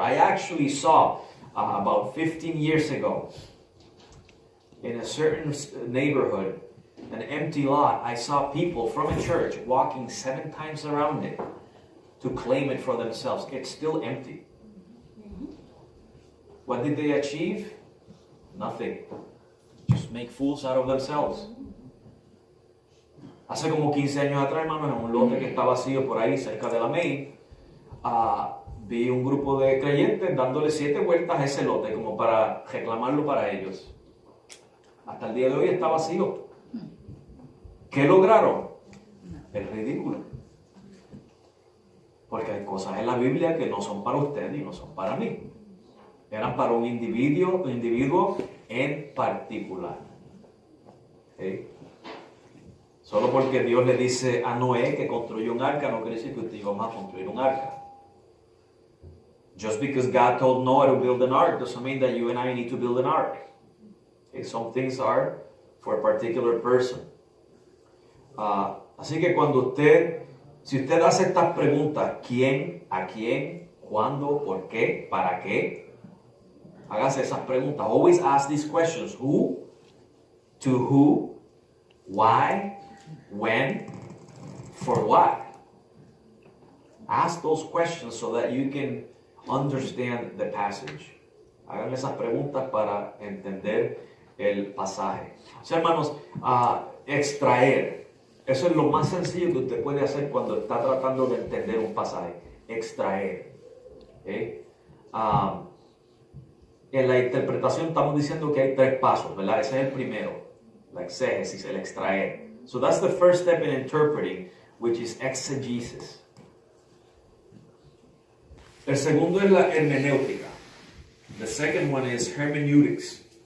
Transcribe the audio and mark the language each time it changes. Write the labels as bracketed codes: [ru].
[en] I actually saw about 15 years ago in a certain neighborhood, an empty lot. I saw people from a church walking 7 times around it to claim it for themselves. It's still empty. What did they achieve? Nothing. Just make fools out of themselves. [es] Hace como 15 años atrás, hermanos, en un lote que está vacío por ahí cerca de la Main, vi un grupo de creyentes dándole 7 vueltas a ese lote como para reclamarlo para ellos. Hasta el día de hoy está vacío. ¿Qué lograron? El ridículo. Porque hay cosas en la Biblia que no son para usted y no son para mí. Eran para un individuo en particular. ¿Sí? Solo porque Dios le dice a Noé que construyó un arca, no quiere decir que usted y yo vamos a construir un arca. [en] Just because God told Noah to build an ark doesn't mean that you and I need to build an ark. Okay, some things are for a particular person. [es] Así que si usted hace estas preguntas, ¿quién, a quién, cuándo, por qué, para qué? Hágase esas preguntas. [en] Always ask these questions. Who, to who, why, when, for what? Ask those questions so that you can understand the passage. [es] Hagan esas preguntas para entender el pasaje. O sea, hermanos, extraer. Eso es lo más sencillo que usted puede hacer cuando está tratando de entender un pasaje. Extraer. ¿Okay? en la interpretación estamos diciendo que hay 3 pasos, ¿verdad? Ese es el primero, la exégesis, el extraer. [en] So that's the first step in interpreting, which is exegesis. [es] El segundo es la hermenéutica. [en] The second one is hermeneutics.